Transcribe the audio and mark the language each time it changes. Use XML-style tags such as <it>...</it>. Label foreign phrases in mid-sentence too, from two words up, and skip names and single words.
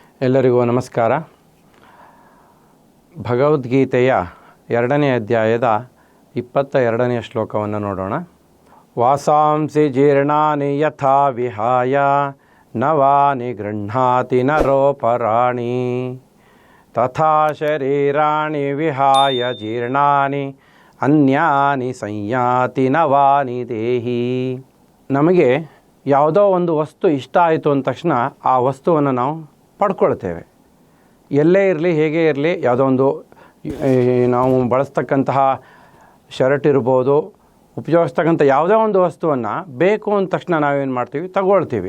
<kn>ಎಲ್ಲರಿಗೂ ನಮಸ್ಕಾರ. ಭಗವದ್ಗೀತೆಯ 2ನೇ ಅಧ್ಯಾಯದ 22ನೇ ಶ್ಲೋಕವನ್ನು ನೋಡೋಣ.</kn> <sa>ವಾಸಾಂಸಿ ಜೀರ್ಣಾನಿ ಯಥಾ ವಿಹಾಯ ನವಾನಿ ಗೃಹ್ಣಾತಿ ನರೋಪರಾಣಿ ತಥಾ ಶರೀರಾಣಿ ವಿಹಾಯ ಜೀರ್ಣಾನಿ ಅನ್ಯಾನಿ ಸಂಯಾತಿ ನವಾನಿ ದೇಹಿ.</sa> <kn>ನಮಗೆ ಯಾವುದೋ ಒಂದು ವಸ್ತು ಇಷ್ಟ ಆಯಿತು ಅಂದ ತಕ್ಷಣ ಆ ವಸ್ತುವನ್ನು ನಾವು ಪಡ್ಕೊಳ್ತೇವೆ. ಎಲ್ಲೇ ಇರಲಿ, ಹೇಗೆ ಇರಲಿ, ಯಾವುದೋ ಒಂದು ನಾವು ಬಳಸ್ತಕ್ಕಂತಹ ಶರ್ಟ್ ಇರ್ಬೋದು, ಉಪಯೋಗಿಸ್ತಕ್ಕಂಥ ಯಾವುದೇ ಒಂದು ವಸ್ತುವನ್ನು ಬೇಕು ಅಂದ ತಕ್ಷಣ ನಾವೇನು ಮಾಡ್ತೀವಿ, ತಗೊಳ್ತೀವಿ.</kn>